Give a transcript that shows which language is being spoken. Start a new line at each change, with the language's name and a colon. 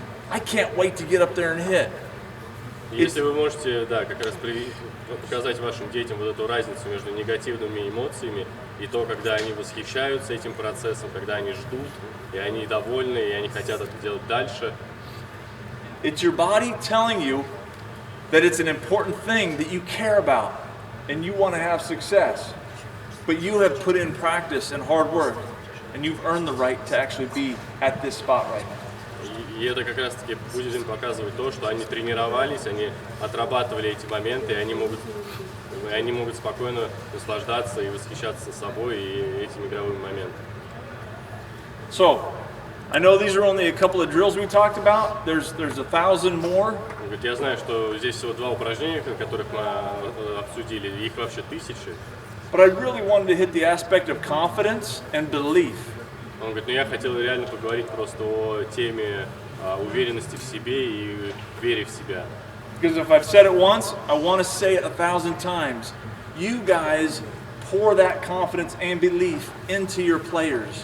English: I can't wait to get up there and hit.
Russian: Если вы можете, как раз показать вашим детям вот эту разницу между негативными эмоциями и то, когда они восхищаются этим процессом, когда они ждут, и они довольны, и они хотят это делать дальше.
English: It's your body telling you that it's an important thing that you care about and you want to have success. But you have put in practice and hard work and you've earned the right to actually be at this spot right now.
Russian: И это как раз-таки будет им показывать то, что они тренировались, они отрабатывали эти моменты, и они могут спокойно наслаждаться и восхищаться собой и этими игровыми моментами.
English: So, I know these are only a couple of drills we talked about. There's 1,000 more.
Russian: Я знаю, что здесь всего 2 упражнения, которых мы обсудили, их вообще 1000.
English: But I really wanted to hit the aspect of confidence and belief.
Russian: Он говорит, я хотел реально поговорить просто о теме уверенности в себе и вере в себя.
English: Because if I've said it once, I want to say it 1,000 times. You guys pour that confidence and belief into your players.